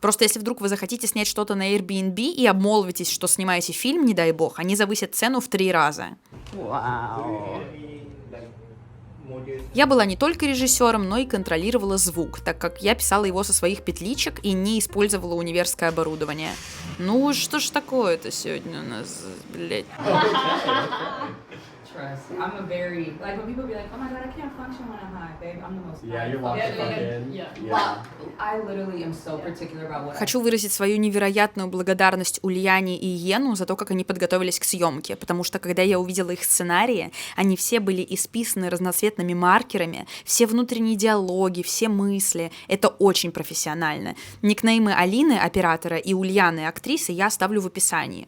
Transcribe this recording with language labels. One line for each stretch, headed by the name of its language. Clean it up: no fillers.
Russian: Просто если вдруг вы захотите снять что-то на Airbnb и обмолвитесь, что снимаете фильм, не дай бог, они завысят цену в 3 раза. Я была не только режиссером, но и контролировала звук, так как я писала его со своих петличек и не использовала универское оборудование. Ну, что ж такое-то сегодня у нас, блядь?
English: I'm a very, like when people be like, oh my god, I can't function when I'm high, babe, I'm the most. Yeah, you're locked in. Yeah. I literally am so particular about what.
Russian: Хочу выразить свою невероятную благодарность Ульяне и Йену за то, как они подготовились к съемке, потому что когда я увидела их сценарии, они все были исписаны разноцветными маркерами, все внутренние диалоги, все мысли. Это очень профессионально. Никнеймы Алины, оператора, и Ульяны, актрисы, я оставлю в описании.